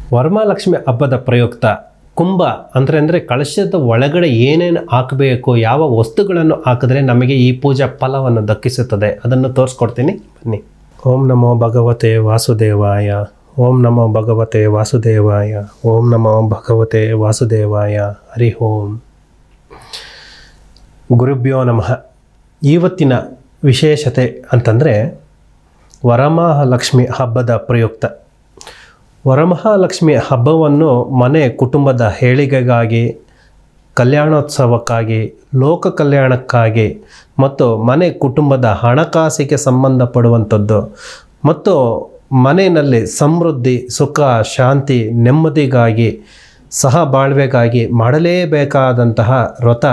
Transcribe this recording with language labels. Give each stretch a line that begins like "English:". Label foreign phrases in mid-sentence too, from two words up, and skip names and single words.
Kannada: ವರಮಹಾಲಕ್ಷ್ಮಿ ಹಬ್ಬದ ಪ್ರಯುಕ್ತ ಕುಂಭ ಅಂದರೆ ಕಳಶದ ಒಳಗಡೆ ಏನೇನು ಹಾಕಬೇಕು, ಯಾವ ವಸ್ತುಗಳನ್ನು ಹಾಕಿದ್ರೆ ನಮಗೆ ಈ ಪೂಜಾ ಫಲವನ್ನು ದಕ್ಕಿಸುತ್ತದೆ ಅದನ್ನು ತೋರಿಸ್ಕೊಡ್ತೀನಿ, ಬನ್ನಿ.
Sanskrit: ಓಂ ನಮೋ ಭಗವತೆ ವಾಸುದೇವಾಯ, ಓಂ ನಮೋ ಭಗವತೆ ವಾಸುದೇವಾಯ, ಓಂ ನಮೋ ಭಗವತೆ ವಾಸುದೇವಾಯ, ಹರಿ ಓಂ. ಗುರುಭ್ಯೋ ನಮಃ.
Kannada: ಇವತ್ತಿನ ವಿಶೇಷತೆ ಅಂತಂದರೆ ವರಮಹಾಲಕ್ಷ್ಮಿ ಹಬ್ಬದ ಪ್ರಯುಕ್ತ. ವರಮಹಾಲಕ್ಷ್ಮಿ ಹಬ್ಬವನ್ನು ಮನೆ ಕುಟುಂಬದ ಏಳಿಗೆಗಾಗಿ, ಕಲ್ಯಾಣೋತ್ಸವಕ್ಕಾಗಿ, ಲೋಕ ಕಲ್ಯಾಣಕ್ಕಾಗಿ ಮತ್ತು ಮನೆ ಕುಟುಂಬದ ಹಣಕಾಸಿಗೆ ಸಂಬಂಧಪಡುವಂಥದ್ದು ಮತ್ತು ಮನೆಯಲ್ಲಿ ಸಮೃದ್ಧಿ, ಸುಖ, ಶಾಂತಿ, ನೆಮ್ಮದಿಗಾಗಿ, ಸಹಬಾಳ್ವೆಗಾಗಿ ಮಾಡಲೇಬೇಕಾದಂತಹ ವ್ರತ.